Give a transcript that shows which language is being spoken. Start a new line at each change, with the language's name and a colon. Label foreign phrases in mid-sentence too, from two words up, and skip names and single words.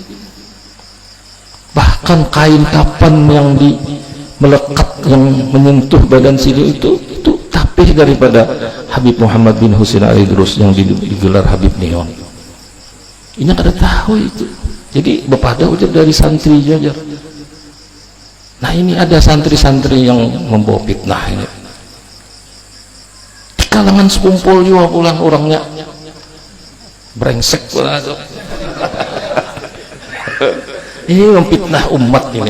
Indonesian: Bahkan kain kapan yang melekat yang menyentuh badan Sidin itu tapih daripada Habib Muhammad bin Husain Al-Idrus yang digelar Habib Neon.
Banjar: Ini kada tahu itu. Jadi bepada ujar dari santri jajar.
Indonesian: Nah ini ada santri-santri yang membawa fitnah ini. Di kalangan sekumpul juga pulang orangnya brengsek pula tuh. Ini memfitnah umat ini.